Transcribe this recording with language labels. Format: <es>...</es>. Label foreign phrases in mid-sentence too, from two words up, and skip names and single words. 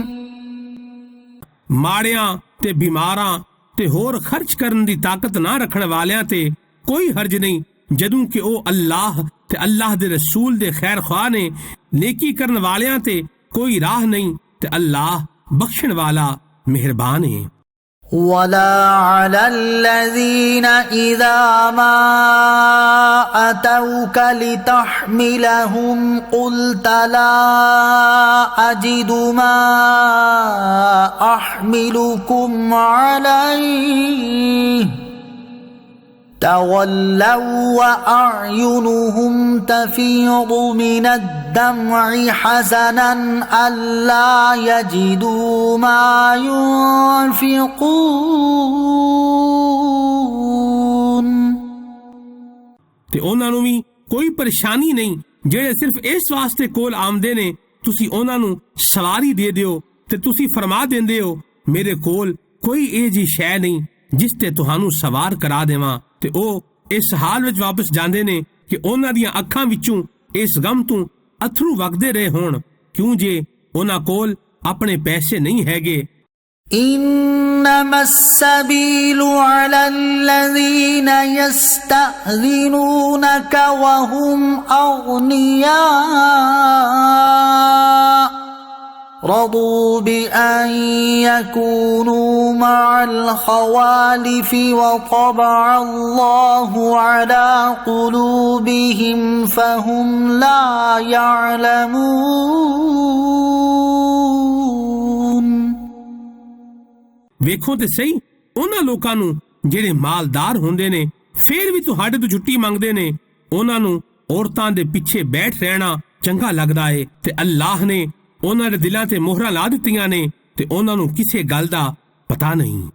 <pa>ਮਾੜਿਆਂ ਤੇ ਬੀਮਾਰਾਂ ਤੇ ਹੋਰ ਖ਼ਰਚ ਕਰਨ ਦੀ ਤਾਕਤ ਨਾ ਰੱਖਣ ਵਾਲਿਆਂ ਤੇ ਕੋਈ ਹਰਜ ਨਹੀਂ ਜਦੋਂ ਕਿ ਉਹ ਅੱਲਾਹ ਤੇ ਅੱਲਾਹ ਦੇ ਰਸੂਲ ਦੇ ਖ਼ੈਰ ਖ਼ਾਹ ਨੇ। ਨੇਕੀ ਕਰਨ ਵਾਲਿਆਂ ਤੇ ਕੋਈ ਰਾਹ ਨਹੀਂ ਤੇ ਅੱਲਾਹ ਬਖ਼ਸ਼ਣ ਵਾਲਾ ਮਿਹਰਬਾਨ ਹੈ।</pa> <ar>ولا على الذين إذا ما أتوك لتحملهم قلت لا أجد ما أحملكم عليه تولوا وأعينهم تفيض من الدمع حزنا ألا يجدوا ما ينفقون</ar> <pa>ਤੇ ਉਹਨਾਂ ਨੂੰ ਵੀ ਕੋਈ ਪਰੇਸ਼ਾਨੀ ਨਹੀਂ ਜਿਹੜੇ ਸਿਰਫ ਇਸ ਵਾਸਤੇ ਕੋਲ ਆਉਂਦੇ ਨੇ ਤੁਸੀਂ ਉਹਨਾਂ ਨੂੰ ਸਵਾਰੀ ਦੇ ਦਿਓ ਤੇ ਤੁਸੀਂ ਫਰਮਾ ਦਿੰਦੇ ਹੋ ਮੇਰੇ ਕੋਲ ਕੋਈ ਇਹ ਜੀ ਸ਼ੈ ਨਹੀਂ ਜਿਸ ਤੇ ਤੁਹਾਨੂੰ ਸਵਾਰ ਕਰਾ ਦੇਵਾਂ ਤੇ ਉਹ ਇਸ ਹਾਲ ਵਿੱਚ ਵਾਪਸ ਜਾਂਦੇ ਨੇ ਕਿ ਉਹਨਾਂ ਦੀਆਂ ਅੱਖਾਂ ਵਿੱਚੋਂ ਇਸ ਗਮ ਤੋਂ ਅਥਰੂ ਵਗਦੇ ਰਹੇ ਹੋਣ ਕਿਉਂ ਜੇ ਉਹਨਾਂ ਕੋਲ ਆਪਣੇ ਪੈਸੇ ਨਹੀਂ ਹੈਗੇ</pa> <ar>إنما السبيل على الذين يستأذنونك وهم أغنياء رضوا بأن يكونوا مع الخوالف وطبع الله على قلوبهم فهم لا يعلمون</ar> <pa>ਵੇਖੋ ਤੇ ਸਹੀ ਉਹਨਾਂ ਲੋਕਾਂ ਨੂੰ ਜਿਹੜੇ ਮਾਲਦਾਰ ਹੁੰਦੇ ਨੇ ਫੇਰ ਵੀ ਤੁਹਾਡੇ ਤੋਂ ਛੁੱਟੀ ਮੰਗਦੇ ਨੇ ਉਹਨਾਂ ਨੂੰ ਔਰਤਾਂ ਦੇ ਪਿੱਛੇ ਬੈਠ ਰਹਿਣਾ ਚੰਗਾ ਲੱਗਦਾ ਏ ਤੇ ਅੱਲਾਹ ਨੇ ਉਹਨਾਂ ਦੇ ਦਿਲਾਂ ਤੇ ਮੋਹਰਾਂ ਲਾ ਦਿੱਤੀਆਂ ਨੇ ਤੇ ਉਹਨਾਂ ਨੂੰ ਕਿਸੇ ਗੱਲ ਦਾ ਪਤਾ ਨਹੀਂ</pa>